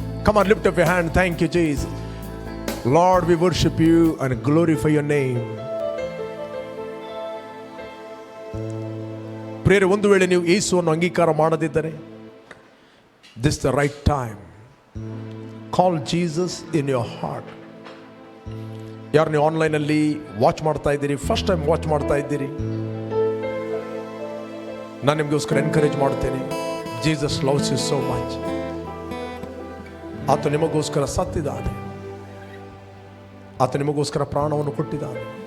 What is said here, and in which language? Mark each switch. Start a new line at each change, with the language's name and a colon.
English: Come on, lift up your hand. Thank you, Jesus. Lord, we worship you and glorify your name.
Kannada: ಪ್ರಿಯರೇ, ಒಂದು ವೇಳೆ ನೀವು ಯೇಸುವನ್ನು ಅಂಗೀಕಾರ ಮಾಡದಿದ್ದರೆ,
English: this is the right time. Call Jesus in your heart.
Kannada: ಯಾರು ನೀವು ಆನ್ಲೈನಲ್ಲಿ ವಾಚ್ ಮಾಡ್ತಾ ಇದ್ದೀರಿ, ಫಸ್ಟ್ ಟೈಮ್ ವಾಚ್ ಮಾಡ್ತಾ ಇದ್ದೀರಿ, ನಾನು ನಿಮಗೋಸ್ಕರ ಎನ್ಕರೇಜ್ ಮಾಡ್ತೇನೆ.
English: Jesus loves you so much.
Kannada: ಆತ ನಿಮಗೋಸ್ಕರ ಸತ್ತಿದ್ದಾನೆ. ಆತ ನಿಮಗೋಸ್ಕರ ಪ್ರಾಣವನ್ನು ಕೊಟ್ಟಿದ್ದಾನೆ.